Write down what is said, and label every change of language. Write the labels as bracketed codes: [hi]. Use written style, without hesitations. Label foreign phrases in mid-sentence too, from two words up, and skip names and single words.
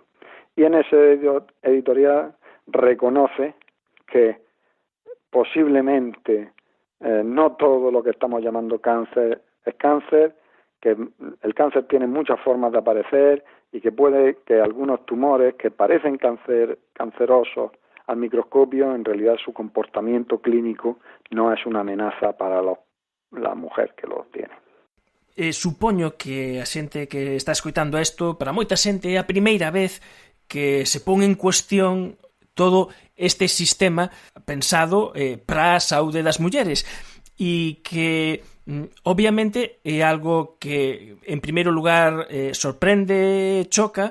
[es] Y en ese editorial reconoce que posiblemente no todo lo que estamos llamando cáncer es cáncer, que el cáncer tiene muchas formas de aparecer y que puede que algunos tumores que parecen cancerosos al microscopio, en realidad su comportamiento clínico no es una amenaza para la mujer que los tiene. [gl] Supoño que a xente que está escoitando isto, para moita xente é a primeira vez que se pon en cuestión todo este sistema pensado para a saúde das mulleres e que obviamente é algo que en primeiro lugar sorprende, choca